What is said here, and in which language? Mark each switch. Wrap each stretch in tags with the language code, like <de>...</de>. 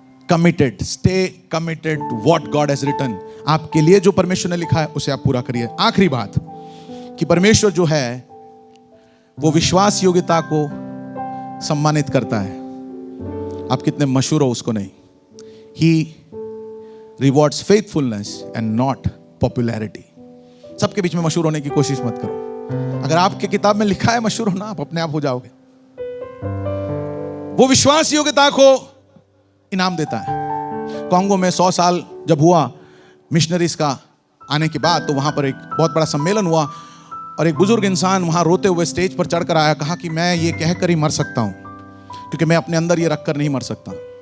<en>Committed, stay committed to what God has written.</en> <hi>आपके लिए जो परमेश्वर ने लिखा है उसे आप पूरा करिए। आखिरी बात कि परमेश्वर जो है वो विश्वास योग्यता को सम्मानित करता है। आप कितने मशहूर हो उसको नहीं।</hi> <en>He rewards faithfulness and not popularity.</en> <hi>सबके बीच में मशहूर होने की कोशिश मत करो। अगर आपके किताब में लिखा है मशहूर होना, आप अपने आप हो जाओगे। वो विश्वास योग्यता को इनाम देता है। कांगो में 100 साल जब हुआ मिशनरीज का आने के बाद, तो वहां पर एक बहुत बड़ा सम्मेलन हुआ और एक बुजुर्ग इंसान वहां रोते हुए स्टेज पर चढ़कर आया, कहा कि मैं ये कहकर ही मर सकता हूं क्योंकि मैं अपने अंदर ये रखकर नहीं मर सकता।</hi>